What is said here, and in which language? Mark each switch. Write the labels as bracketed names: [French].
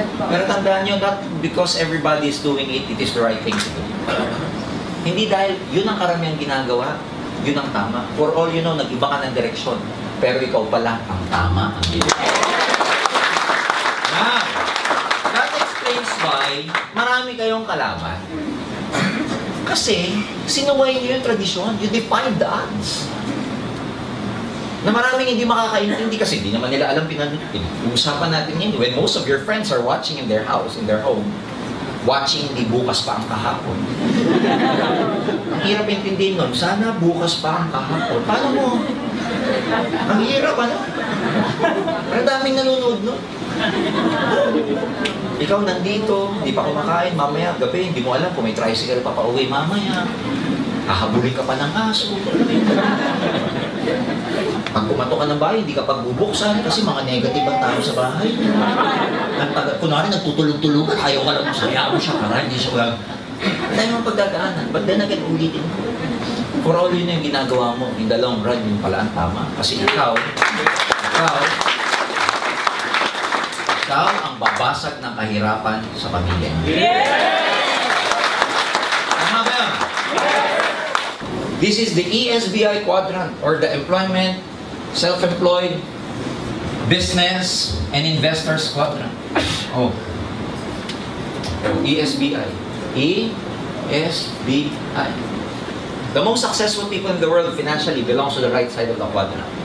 [Filipino] Pero tandaan nyo, [English] not because everybody is doing it, it is the right thing to do. [Filipino] Hindi dahil yun ang karamihang ginagawa, yun ang tama. [English] For all you know, [Filipino] nag-iba ka ng direksyon. Pero ikaw pala ang tama. [English] Now, that explains why [Filipino] marami kayong kalaban. Kasi, sinuway niyo yung tradisyon. [English] You defied the odds. [Filipino] Na maraming hindi makakaintindi kasi hindi naman nila alam pinag-uusapan natin yun. [English] When most of your friends are watching in their house, in their home, watching [Filipino] hindi bukas pa ang kahapon. Ang hirap intindihin nun, sana bukas pa ang kahapon. Paano mo? Ang hirap, ano? Pero daming nanonood nun. Ikaw nandito, hindi pa kumakain, mamaya gabi, hindi mo alam kung may tricycle pa pauwi mamaya. Hahabulin ka pa ng aso. Pag pumato ka ng bahay, hindi ka pagbubuksan kasi mga negative ang tao sa bahay. Kunwari, nagtutulog-tulugan, ayaw ka lang masaya mo siya para hindi siya wala. Dahil mong pagdadaanan, [English] but then again, [Filipino] ulitin mo. For all yun yung ginagawa mo, in the long run, yun pala ang tama. Kasi ikaw ang babasag ng kahirapan sa pamilya. Tama ba yan? [English] This is the ESBI quadrant, or the employment, self-employed, business, and investors quadrant. Oh. ESBI. ESBI. The most successful people in the world financially belongs to the right side of the quadrant.